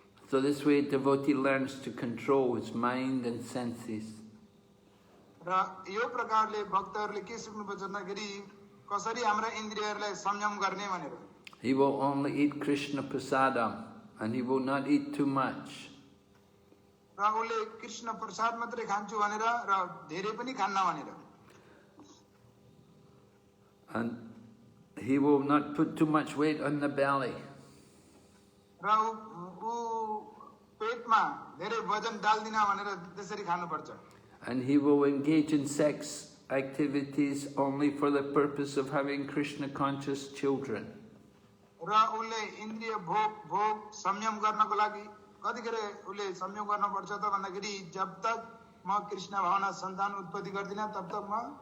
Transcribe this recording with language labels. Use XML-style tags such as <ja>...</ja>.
<en>So this way devotee learns to control his mind and senses.</en> <ne>र यो प्रकारले भक्तहरूले के सिक्नुपर्छ भन्दाखेरि कसरी हाम्रा इन्द्रियहरूलाई संयम गर्ने भनेर</ne> <en>He will only eat Krishna prasadam, and he will not eat too much.</en> <ne>र उसले कृष्ण प्रसाद मात्रै खान्छु भनेर र धेरै पनि खान्न भनेर</ne> <en>And he will not put too much weight on the belly.</en> <ne>र ऊ पेटमा धेरै वजन डाल्दिन भनेर त्यसरी खानुपर्छ</ne> <en>And he will engage in sex activities only for the purpose of having Krishna conscious children.</en> <ne>र उसले इन्द्रिय भोग संयम गर्नको लागि कतिखेर उसले संयम गर्नुपर्छ त भन्दाखेरि जब तक म कृष्ण भावना सन्तान उत्पत्ति गर्दिन तब तक म</ne>